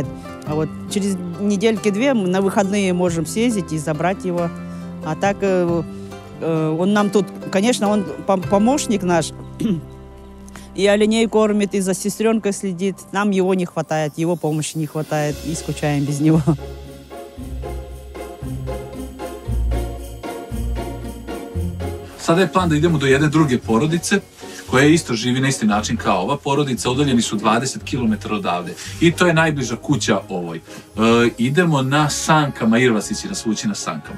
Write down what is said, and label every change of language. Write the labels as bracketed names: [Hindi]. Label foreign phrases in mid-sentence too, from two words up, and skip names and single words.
[Russian] А вот через недельки-две мы на выходные можем съездить и забрать его. А так он нам тут, конечно, он помощник наш. И оленей кормит, и за сестренкой следит. Нам его не хватает, его помощи не хватает, и скучаем без него. [Serbian] Sada je plan da idemo do jedne druge porodice koja isto živi na isti način kao ova porodica. Udaljeni su 20 km odavde i to je najbliža kuća ovoj. Idemo na sankama, Irvasić će nas vući na sankama.